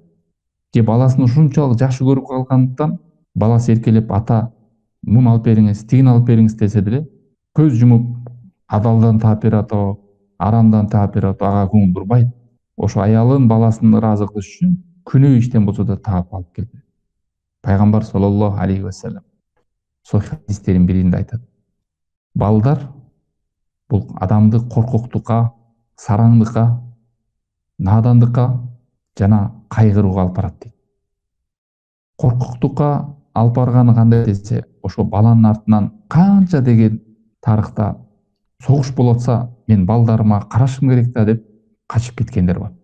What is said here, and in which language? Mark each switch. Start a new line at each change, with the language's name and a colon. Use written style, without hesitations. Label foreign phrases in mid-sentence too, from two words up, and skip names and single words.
Kyrgyz: Же баласын ушунчалык жакшы көрүп калгандыктан, баласы эркелеп ата муну алып бериңиз, тигини алып бериңиз десе деле, көз жумуп адалдан таап берет, арамдан таап берет, ага көңүл бурбайт. Ошо аялын баласын ыраазы кылыш үчүн күнөө иштен болсо да таап алып келет. Пайгамбар
Arabic: صلى الله عليه وسلم
Kyrgyz: сохих хадистердин биринде айтат. Балдар бул адамды коркоктукка, сараңдыкка, надандыкка жана кайгырууга алып барат дейт. Коркоктукка алып барганы кандай десе, ошо баланын артынан канча деген тарыхта согуш болуп атса, мен балдарыма карашым керек да деп качып кеткендер бар.